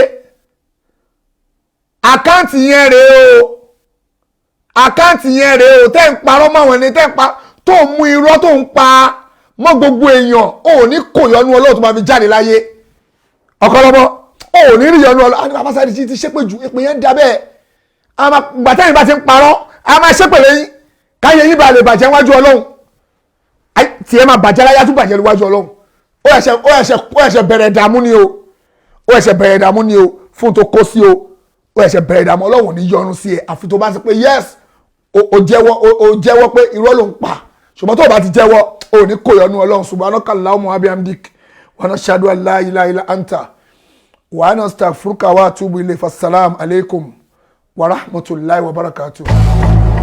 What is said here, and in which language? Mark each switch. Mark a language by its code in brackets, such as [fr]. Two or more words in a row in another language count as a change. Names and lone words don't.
[yo] àkáǹtì yẹn rèé o tẹ́ ń parọ́ mọ́ àwọn ẹni tẹ́ ń pa tó ń mú irọ́ tó ń pa mọ́ gbogbo èèyàn ò ní kò yọnú Ọlọ́run tó máa fi jáde láyé ọ̀kọ́lọ́mọ́ ò ní rí yọnú Ọlọ́run àti bàbá Saheed ti ṣépè jù èpè yẹn ń da bẹ́ẹ̀ gbàtẹ́yìn bá ti ń parọ́ a máa ṣépè lẹ́yìn káyé yín bá lè bàjẹ́ wájú Ọlọ́run tí ẹ máa bàjẹ́ láyé tún bàjẹ́ níwájú Ọlọ́run ó ẹ̀ṣẹ̀ bẹ̀rẹ̀ ìdààmú ni o fún tó kó sí o ó ẹ̀ṣẹ̀ bẹ̀rẹ̀ ìdààmú Ọlọ́run ní yọnu sí ẹ àfi tó bá ti pé yes o jẹ́wọ́ pé irọ́ ló ń pa ṣùgbọ́n tó bá ti jẹ́wọ́ o ní kò yọnu Ọlọ́run [ar] سبحانك اللهم وبحمدك ونشهد أن لا إله إلا أنت ونستغفرك وأتوب إليك. السلام عليكم ورحمة الله وبركاته.